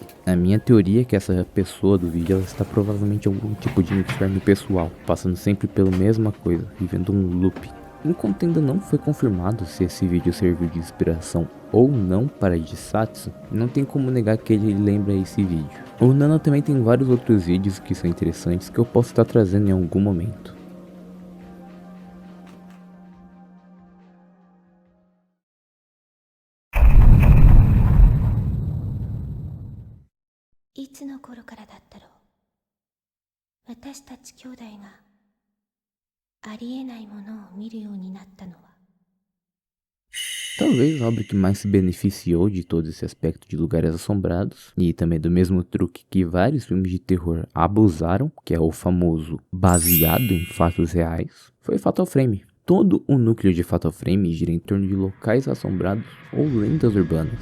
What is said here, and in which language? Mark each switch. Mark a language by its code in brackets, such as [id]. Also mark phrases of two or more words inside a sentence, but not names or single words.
[pt] A minha teoria é que essa pessoa do vídeo ela está provavelmente em algum tipo de inferno pessoal, passando sempre pela mesma coisa, vivendo um loop. Enquanto ainda não foi confirmado se esse vídeo serviu de inspiração ou não para Jisatsu, não tem como negar que ele lembra esse vídeo. O Nana também tem vários outros vídeos que são interessantes que eu posso estar trazendo em algum momento. [ja] いつの頃からだったろう。私たち兄弟がありえないものを見るようになったのは。 [pt] Talvez a obra que mais se beneficiou de todo esse aspecto de lugares assombrados, e também do mesmo truque que vários filmes de terror abusaram, que é o famoso baseado em fatos reais, foi Fatal Frame. Todo o núcleo de Fatal Frame gira em torno de locais assombrados ou lendas urbanas.